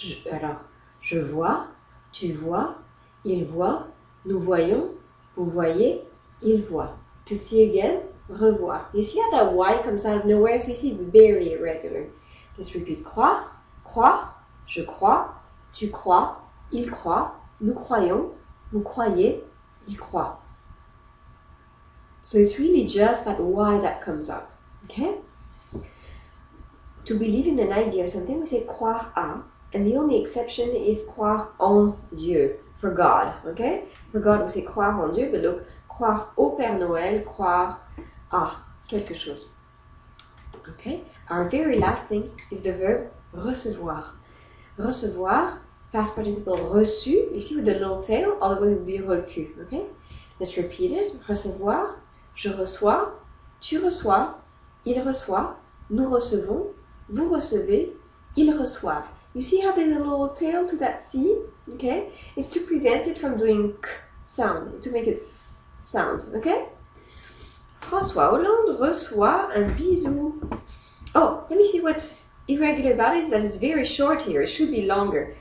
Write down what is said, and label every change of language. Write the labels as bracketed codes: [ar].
[fr] Alors, je vois, tu vois, il voit, nous voyons, vous voyez, il voit. [en] To see again, revoir. You see how that Y comes out of nowhere? So you see it's very irregular. Let's repeat. [fr] Croire, croire, je crois, tu crois, il croit, nous croyons, vous croyez, il croit. [en] So it's really just that Y that comes up. Okay? To believe in an idea or something, we say [fr] croire à, [en] and the only exception is [fr] croire en Dieu, [en] for God. Okay? For God, we say [fr] croire en Dieu, [en] but look, [fr] croire au Père Noël, croire à quelque chose. [en] Okay? Our very last thing is the verb recevoir. Recevoir, past participle reçu, you see with the little tail, otherwise it would be reçu. Okay? Let's repeat it. [fr] Recevoir, je reçois, tu reçois, il reçoit, nous recevons, vous recevez, ils reçoivent. [en] You see how there's a little tail to that C? Okay? It's to prevent it from doing k sound, to make it sound. Okay? [fr] François Hollande reçoit un bisou. [en] Oh, let me see what's irregular about it, is that it's very short here. It should be longer.